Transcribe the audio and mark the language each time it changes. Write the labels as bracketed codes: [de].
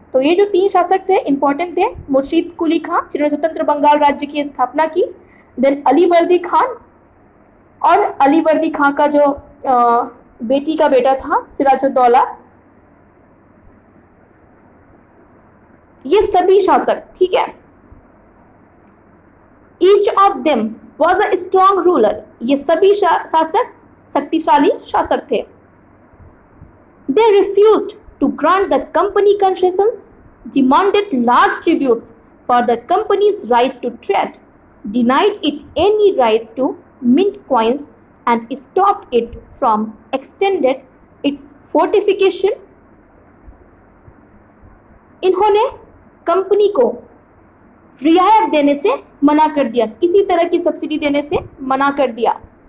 [hi] तो ये जो 3 शासक थे इंपॉर्टेंट थे। मुर्शीद कुली खां जिन्होंने स्वतंत्र बंगाल राज्य की स्थापना की, देन अली वर्दी खान और अली वर्दी खां का जो बेटी का बेटा था सिराजुद्दौला, ये सभी शासक, ठीक है, [en] Each of them was a strong ruler. [hi] ये सभी शासक शक्तिशाली शासक थे। [en] They refused to grant the company concessions, demanded large tributes for the company's right to trade, denied it any right to mint coins, and stopped it from extended its fortification. [hi] इन्होंने company को रियायत देने से मना कर दिया, किसी तरह की सब्सिडी देने से मना कर दिया।